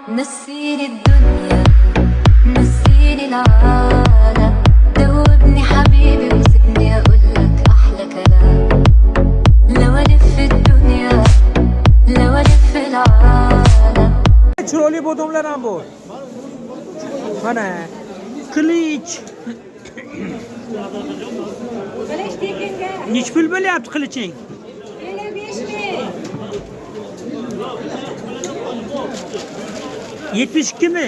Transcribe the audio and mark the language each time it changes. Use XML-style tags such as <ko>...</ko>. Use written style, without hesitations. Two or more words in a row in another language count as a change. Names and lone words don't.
<ar>نسيني الدنيا نسيني العالم دوبني حبيبي وسيبني اقولك احلى كلام لو الف الدنيا لو الف العالم</ar> <uz>chiroyli bodomlar ham bor. Mana qilich. Qilich tekinga. Nech pul bo'lyapti qiliching? 72 mi?</uz>